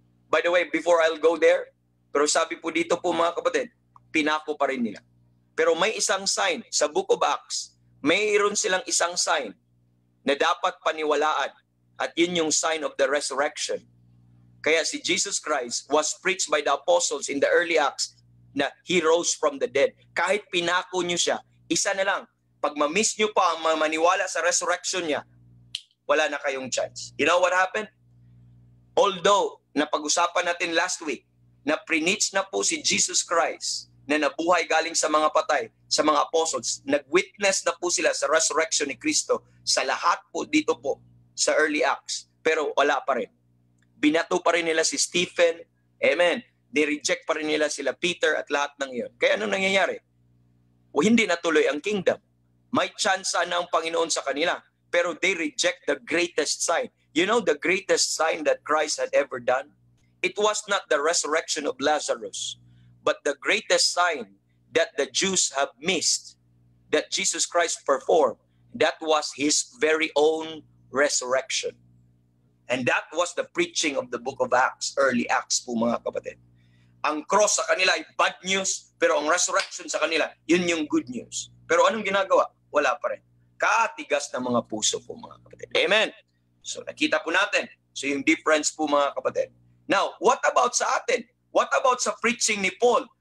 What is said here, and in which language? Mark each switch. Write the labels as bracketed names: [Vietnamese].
[Filipino] By the way, [English] before I'll go there, [Filipino] pero sabi po dito po, mga kapatid, pinako pa rin nila. Pero may isang sign sa Book of Acts, mayroon silang isang sign na dapat paniwalaan at yun yung [English] sign of the resurrection. Kaya si Jesus Christ was preached by the apostles in the early Acts na He rose from the dead. [Filipino] Kahit pinako nyo siya, isa na lang, pag ma-miss nyo pa ang maniwala sa resurrection niya, wala na kayong chance. [English] You know what happened? [Filipino] Although, napag-usapan natin last week, na preach na po si Jesus Christ, na nabuhay galing sa mga patay, sa mga apostles, nag-witness na po sila sa resurrection ni Kristo sa lahat po dito po sa early Acts. Pero wala pa rin. Binato pa rin nila si Stephen. Amen. Ni-reject pa rin nila sila Peter at lahat ng iyon. Kaya anong nangyayari? O hindi natuloy ang kingdom. May chance na ang Panginoon sa kanila. Pero [English] they reject the greatest sign. You know the greatest sign that Christ had ever done? It was not the resurrection of Lazarus, but the greatest sign that the Jews have missed, that Jesus Christ performed, that was his very own resurrection. And that was the preaching of the book of Acts, early Acts [Filipino] po mga kapatid. Ang cross sa kanila ay bad news, pero ang resurrection sa kanila, yun yung good news. Pero anong ginagawa? Wala pa rin. Katigas ng mga puso po mga kapatid. Amen. So nakita po natin. So yung difference po mga kapatid. [English] Now, what about sa atin? What about sa preaching ni Paul?